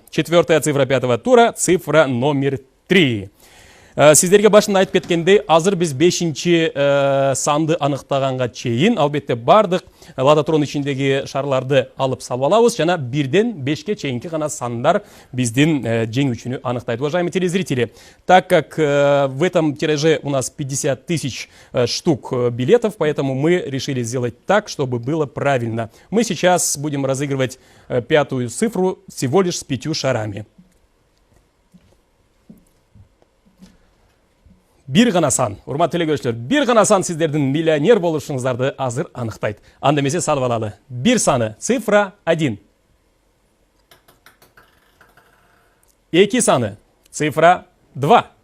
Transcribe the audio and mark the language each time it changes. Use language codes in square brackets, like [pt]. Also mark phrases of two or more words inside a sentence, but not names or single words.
[ru] Четвертая цифра 5-го тура – цифра номер 3. [ky] Сиздерге башында айтып кеткендей, азыр биз 5-нчи санды аныктаганга чейин албетте бардык лототрон ичиндеги шарларды алып салып алабыз, жана 1ден 5ке чейинки гана сандар биздин жеңүүчүнү аныктайт. [ru] Уважаемые телезрители, так как в этом тираже у нас 50 000 штук билетов, поэтому мы решили сделать так, чтобы было правильно. Мы сейчас будем разыгрывать 5-ю цифру всего лишь с 5 шарами. [ky] Бир гана сан, урматтуу телекөрүүчүлөр, бир гана сан сиздердин миллионер болушуңуздарды азыр аныктайт. Анда эмесе салып алалы. 1 саны, цифра 1. 2 саны, цифра 2.